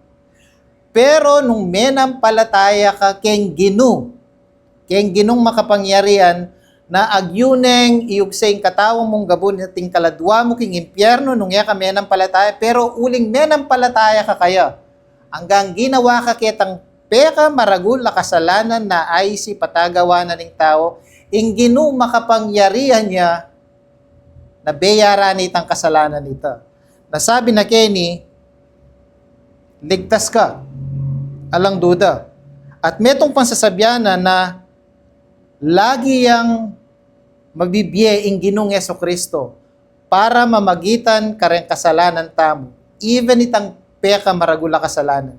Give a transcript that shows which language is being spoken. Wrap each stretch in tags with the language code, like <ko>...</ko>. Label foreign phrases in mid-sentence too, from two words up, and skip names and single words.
<pam>Pero nung menampalataya ka keng Ginong makapangyarihan na agyuneng iyugseng katawang mong gabon at kaladwa mo king impyerno nung iya ka menampalataya, pero uling menampalataya ka kaya. Hanggang ginawa ka kitang peka maragul na kasalanan na ay si patagawa na ng tao, ing Ginong makapangyarihan niya na bayaran itang kasalanan nita. Nasabi na Kenny, ligtas ka. Alang duda. At metong pansasabyanan na lagi yang magbibiye ing Ginong Jesucristo para mamagitan kareng kasalanan tamo, even itang peka maragula kasalanan.</pam>